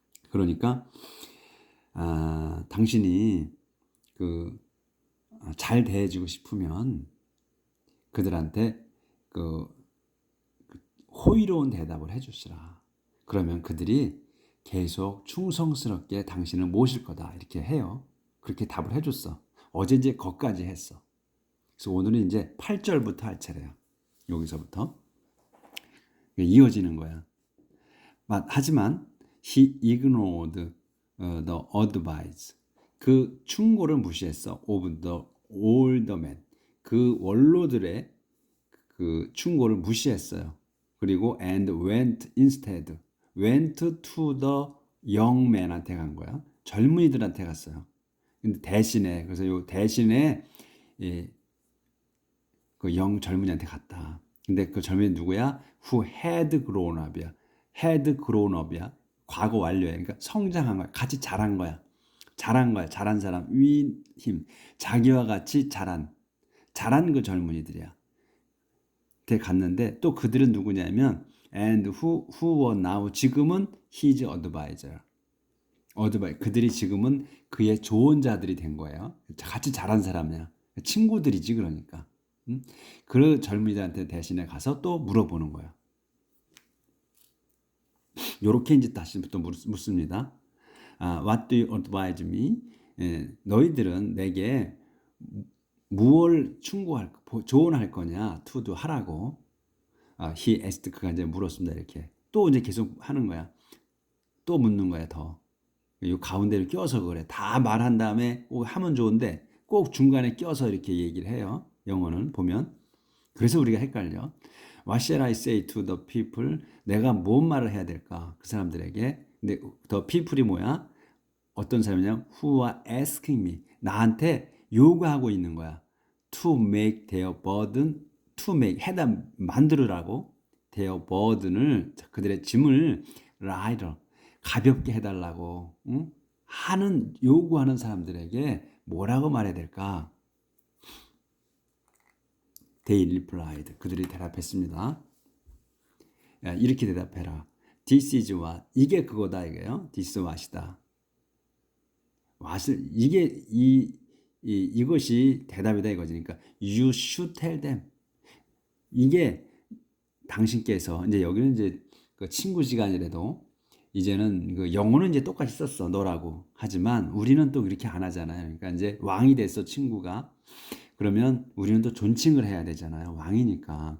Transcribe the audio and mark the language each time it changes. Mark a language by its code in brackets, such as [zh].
[ko] 그러니까 당신이 잘 대해주고 싶으면 그들한테 호의로운 대답을 해주시라. 그러면 그들이 계속 충성스럽게 당신을 모실 거다, 이렇게 해요. 그렇게 답을 해줬어. 어제 이제 거기까지 했어. 그래서 오늘은 이제 8절부터 할 차례야. 여기서부터 이어지는 거야. [en] 하지만 he ignored the advice. [ko] 그 충고를 무시했어. [en] of the older man. [ko] 그 원로들의 그 충고를 무시했어요. [en] 그리고 and went instead. went to the young man한테 [ko] 간 거야. 젊은이들한테 갔어요. 근데 대신에, 그래서 요 대신에 그 젊은이한테 갔다. 근데 그 젊은이 누구야? [en] who had grown up이야. had grown up이야. [ko] 과거 완료야. 그러니까 성장한 거야. 같이 자란 거야. 자란 거야. 자란 사람. [en] with him. [ko] 자기와 같이 자란 그 젊은이들이야. 때 갔는데 또 그들은 누구냐면 [en] and who were now, [ko] 지금은 [en] his advisor. [ko] 그들이 지금은 그의 조언자들이 된 거예요. 같이 자란 사람이야. 친구들이지, 그러니까. 그 젊은이들한테 대신에 가서 또 물어보는 거야. 요렇게 이제 다시부터 묻습니다. [en] What do you advise me? [ko] 너희들은 내게 무엇을 조언할 거냐? [en] to do, [ko] 하라고. [en] he asked [ko] 그가 이제 물었습니다. 이렇게 또 이제 계속 하는 거야. 또 묻는 거야 더. 이 가운데를 껴서 그래. 다 말한 다음에 하면 좋은데 꼭 중간에 껴서 이렇게 얘기를 해요. 영어는 보면. 그래서 우리가 헷갈려. [en] What shall I say to the people? [ko] 내가 뭔 말을 해야 될까? 그 사람들에게. 근데 [en] the people [ko] 이 뭐야? 어떤 사람이냐? [en] Who are asking me. [ko] 나한테 요구하고 있는 거야. [en] To make their burden, to make, [ko] 해다 만들으라고. [en] their burden [ko] 을, 그들의 짐을 lighter, 가볍게 해달라고. 응? 하는, 요구하는 사람들에게 뭐라고 말해야 될까? [en] They replied. [ko] 그들이 대답했습니다. 야, 이렇게 대답해라. [en] This is what. [ko] 이게 그거다 이게요. [en] This what이다. [ko] what을 이게 이것이 대답이다 이거지. [en] 그러니까 you should tell them. [ko] 이게 당신께서 이제 여기는 이제 그 친구 시간이라도 이제는 그 영어는 이제 똑같이 썼어 너라고. 하지만 우리는 또 그렇게 안 하잖아요. 그러니까 이제 왕이 됐어 친구가. 그러면 우리는 또 존칭을 해야 되잖아요. 왕이니까.